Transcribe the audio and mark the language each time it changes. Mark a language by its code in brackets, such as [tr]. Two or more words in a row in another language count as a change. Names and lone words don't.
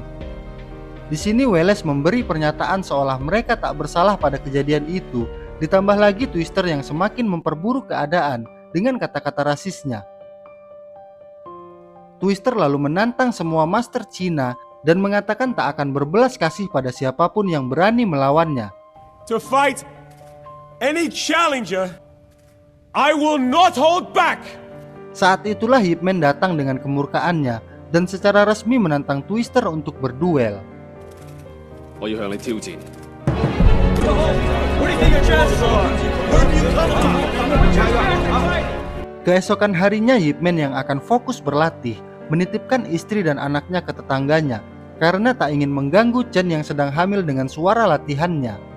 [id] Di sini Wallace memberi pernyataan seolah mereka tak bersalah pada kejadian itu, ditambah lagi Twister yang semakin memperburuk keadaan dengan kata-kata rasisnya. Twister lalu menantang semua master Cina dan mengatakan tak akan berbelas kasih pada siapapun yang berani melawannya. [en] To fight any challenger, I will not hold back! [id] Saat itulah Yip Man datang dengan kemurkaannya dan secara resmi menantang Twister untuk berduel. [yue] 我要向你挑戰。 [id] Keesokan harinya Yip Man yang akan fokus berlatih menitipkan istri dan anaknya ke tetangganya karena tak ingin mengganggu Chen yang sedang hamil dengan suara latihannya.